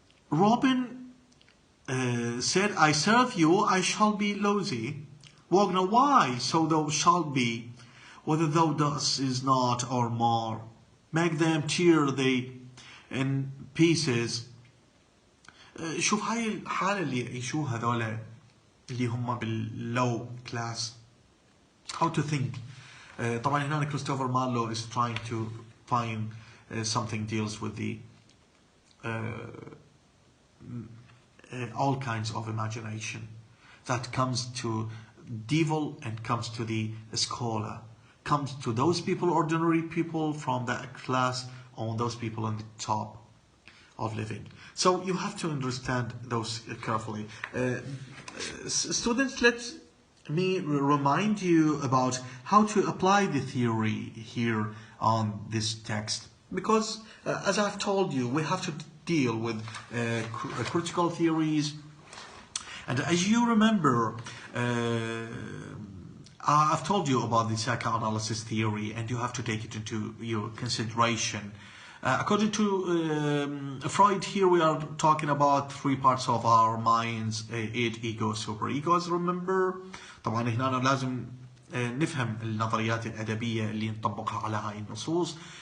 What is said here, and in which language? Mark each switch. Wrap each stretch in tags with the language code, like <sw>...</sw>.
<en>Robin said, I serve you, I shall be lousy. Wagner, why? So thou shalt be, whether thou dost is not or more. Make them tear thee in pieces.</en> <ar>شوف هاي الحالة اللي يعيشوها هذولا اللي هم باللو class.</ar> <en>How to think.</en> <ar>طبعا هنا</ar> <en>Christopher Marlowe is trying to find something deals with the all kinds of imagination that comes to devil and comes to the scholar, comes to those people, ordinary people from that class, on those people on the top. of living. So you have to understand those carefully. Students, let me remind you about how to apply the theory here on this text. Because as I've told you, we have to deal with critical theories. And as you remember, I've told you about the psychoanalysis theory, and you have to take it into your consideration. According to Freud, here we are talking about three parts of our minds: id, ego, super ego. As remember,</en> <ar>طبعا هنا لازم نفهم النظريات الأدبية اللي نطبقها على هاي النصوص.</ar>